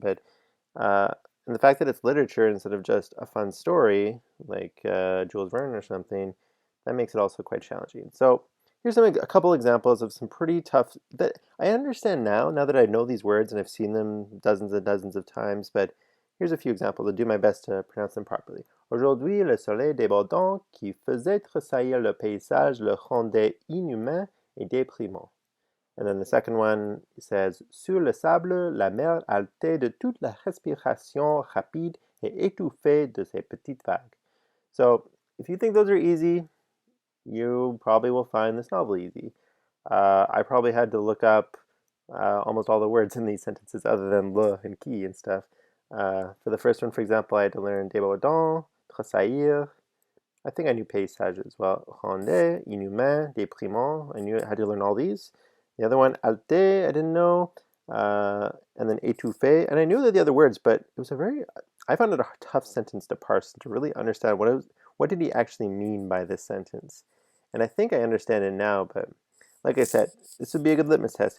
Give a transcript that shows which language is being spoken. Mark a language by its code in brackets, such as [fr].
[en] But uh, and the fact that it's literature instead of just a fun story like Jules Verne or something, that makes it also quite challenging. So here's a couple examples of some pretty tough that I understand now that I know these words and I've seen them dozens and dozens of times. But here's a few examples. I'll do my best to pronounce them properly. [fr] Aujourd'hui, le soleil débordant qui faisait tressaillir le paysage le rendait inhumain et déprimant. [en] And then the second one says, [fr] Sur le sable, la mer haletait de toute la respiration rapide et étouffée de ses petites vagues. [en] So if you think those are easy, you probably will find this novel easy. I probably had to look up almost all the words in these sentences other than le and qui and stuff. For the first one, for example, I had to learn débordant, tressaillir. I think I knew paysage as well. [fr] Rondé, inhumain, déprimant. [en] I had to learn all these. The other one, alte, I didn't know. And then étouffé. And I knew the other words, but it was I found it a tough sentence to parse and to really understand what did he actually mean by this sentence. And I think I understand it now, but like I said, this would be a good litmus test.